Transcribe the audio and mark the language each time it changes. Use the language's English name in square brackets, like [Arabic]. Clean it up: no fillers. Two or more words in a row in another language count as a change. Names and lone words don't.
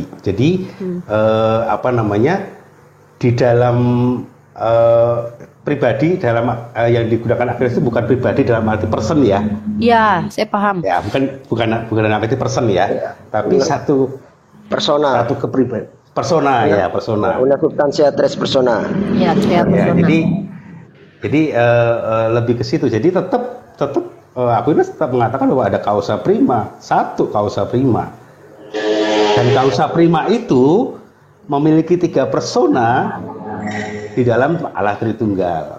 [Indonesian] Jadi apa namanya, di dalam pribadi dalam yang digunakan Aquinas itu bukan pribadi dalam arti person ya. Ya, saya paham. Ya, bukan dalam arti person ya, tapi satu Persona. satu kepribadian. Persona ya, persona. [Latin] Una substantia tres persona. [Indonesian] Ya, saya Ya, persona. jadi lebih ke situ. Jadi tetap Aquinas tetap mengatakan bahwa ada causa prima, satu causa prima. Dan causa prima itu memiliki tiga persona di dalam Allah Tritunggal.